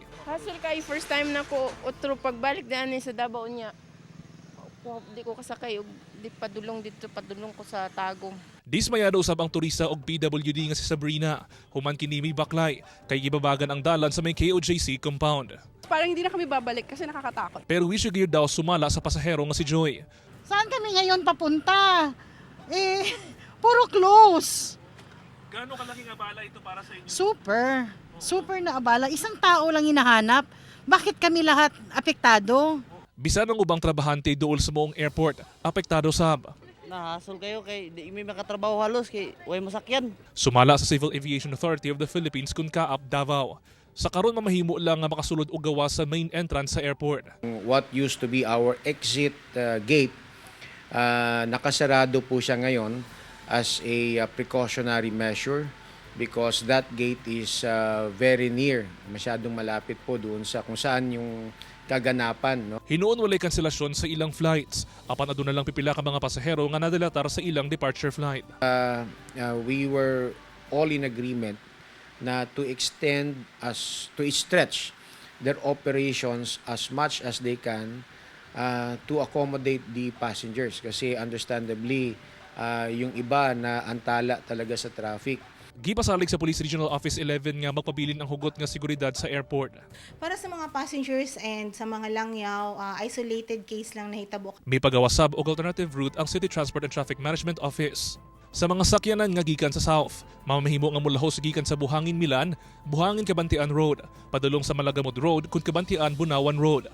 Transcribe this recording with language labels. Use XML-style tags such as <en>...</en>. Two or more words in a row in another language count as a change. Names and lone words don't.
<ceb>Hassle kay</ceb> <en>first time</en> <ceb>na ko otro pagbalik daan sa Davao niya. Di ko kasakay og di padulong ko sa Tagum. Dismayado usab ang turista og PWD nga si Sabrina. Human kini mi baklay kay gibabagan ang dalan sa may KOJC compound.</ceb> <tl>Parang hindi na kami babalik kasi nakakatakot.</tl> <ceb>Pero wisyo gear daw sumala sa pasahero nga si Joy.</ceb> <tl>Saan kami ngayon papunta? Puro close. Gaano kalaki nga abala ito para sa inyo? Super na abala. Isang tao lang hinahanap. Bakit kami lahat apektado?</tl> <ceb>Bisan ang ubang trabahante dool sa moong airport, apektado sab. Nahasol kayo kay di may makatrabaho halos kay way masakyan. Sumala sa Civil Aviation Authority of the Philippines kun kaap Davao. Sa karon mamahimo lang nga makasulod og gawas sa main entrance sa airport.</ceb> <en>What used to be our exit gate,</en> <tl>nakasarado po siya ngayon</tl> <en>as a precautionary measure because that gate is very near,</en> <tl>masyadong malapit po doon sa kung saan yung kaganapan. No?</tl> <ceb>Hinuon walay kanselasyon sa ilang flights. Apan aduna lang pipila ka mga pasahero nga nadalatar sa ilang</ceb> <en>departure flight. We were all in agreement na to stretch their operations as much as they can to accommodate the passengers kasi understandably</en> <tl>yung iba na antala talaga sa traffic.</tl> <ceb>Gipasalig sa Police Regional Office 11 nga magpabilin ang hugot nga seguridad sa airport. Para sa mga passengers and sa mga langyaw,</ceb> <en>isolated case</en> <ceb>lang nahitabo. May pagawasab og</ceb> <en>alternative route</en> <ceb>ang City Transport and Traffic Management Office. Sa mga sakyanan nga gikan sa south, mamahimo nga mulahos gikan sa Buhangin Milan, Buhangin Kabantian Road, padulong sa Malagamud Road kun Kabantian Bunawan Road.</ceb>